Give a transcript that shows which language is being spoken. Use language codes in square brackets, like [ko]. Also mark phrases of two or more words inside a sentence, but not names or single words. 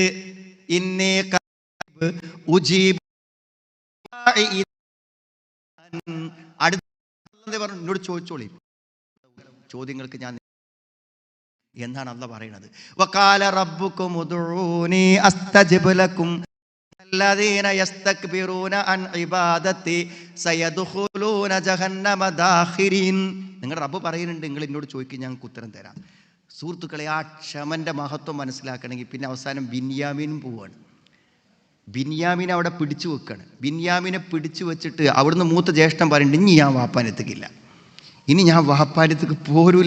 [ml] ഇന്നേ പറഞ്ഞു എന്നോട് ചോദിച്ചോളി ചോദ്യങ്ങൾക്ക് ഞാൻ എന്നാണ് അല്ലാഹ് പറയുന്നത്. [ar] وقال ربكم ادعوني أستجب لكم الذين يستكبرون عن عبادتي سيدخلون جهنم داخرين. [ml] നിങ്ങളുടെ റബ്ബ് പറയുന്നുണ്ട് നിങ്ങൾ എന്നോട് ചോദിക്കും, ഞങ്ങൾക്ക് ഉത്തരം തരാം. സുഹൃത്തുക്കളെ, ആ ക്ഷമന്റെ മഹത്വം മനസ്സിലാക്കണമെങ്കിൽ പിന്നെ അവസാനം ബിന്യാമീനും പോവാണ്. ബിന്യാമീനെ അവിടെ പിടിച്ചു വെക്കാണ്. ബിന്യാമീനെ പിടിച്ചു വെച്ചിട്ട് അവിടുന്ന് മൂത്ത ജ്യേഷ്ഠൻ പറയുന്നുണ്ട്, ഇനി ഞാൻ വാപ്പാനത്തേക്കില്ല, ഇനി ഞാൻ വാപ്പാനത്തേക്ക് പോരൂല.